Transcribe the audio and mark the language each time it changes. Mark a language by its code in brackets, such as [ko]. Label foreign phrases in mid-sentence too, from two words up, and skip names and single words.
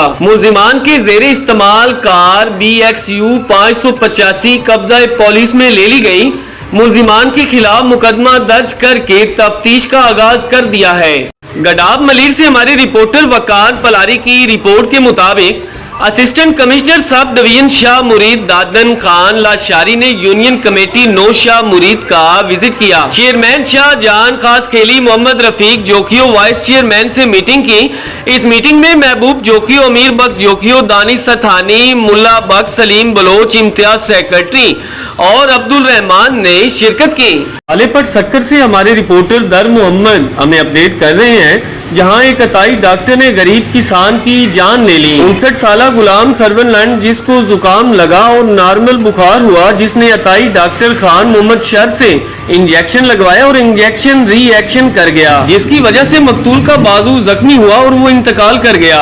[ur] ملزمان کے زیرِ استعمال کار BXU 585 قبضہ پولیس میں لے لی گئی. ملزمان کے خلاف مقدمہ درج کرکے تفتیش کا آغاز کر دیا ہے. گڈاپ ملیر سے ہمارے رپورٹر وقار پلاری کی رپورٹ کے مطابق [en] assistant commissioner sub division [ur] شاہ مرید دادن خان لاشاری نے [en] union committee [ur] 9 شاہ مرید کا وزٹ کیا. چیئرمین شاہ جان خاصخیلی محمد رفیق جوکھیو [en] vice chairman [ur] سے میٹنگ کی. اس میٹنگ میں محبوب جوکھیو، امیر بخش جوکھیو، دانش ستھانی، ملا بخش، سلیم بلوچ امتیاز سیکرٹری اور عبدالرحمان نے شرکت کی. آلیپٹ سکھر سے ہمارے رپورٹر در محمد ہمیں اپڈیٹ کر رہے ہیں، جہاں ایک عطائی ڈاکٹر نے غریب کسان کی جان لے لی. 59 سال غلام سرونلینڈ جس کو زکام لگا اور نارمل بخار ہوا، جس نے عطائی ڈاکٹر خان محمد شر سے انجکشن لگوایا اور [en] injection reaction [ur] کر گیا، جس کی وجہ سے مقتول کا بازو زخمی ہوا اور وہ انتقال کر گیا.